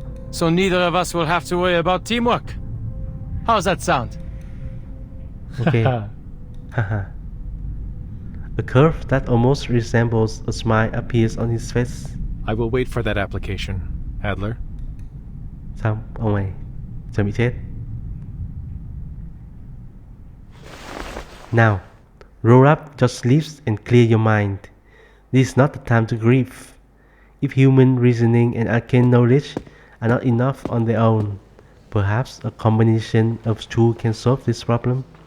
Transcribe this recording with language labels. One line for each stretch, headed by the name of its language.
English: So neither of us will have to worry about teamwork. How's that sound? Okay. Haha. A curve that almost resembles a smile appears on his face. I will wait for that application, Adler.
Vietnamese: Xong, ông này chuẩn bị chết.
English: Now, roll up your sleeves and clear your mind. This is not the time to grieve. If human reasoning and arcane knowledge are not enough on their own, perhaps a combination of two can solve this problem.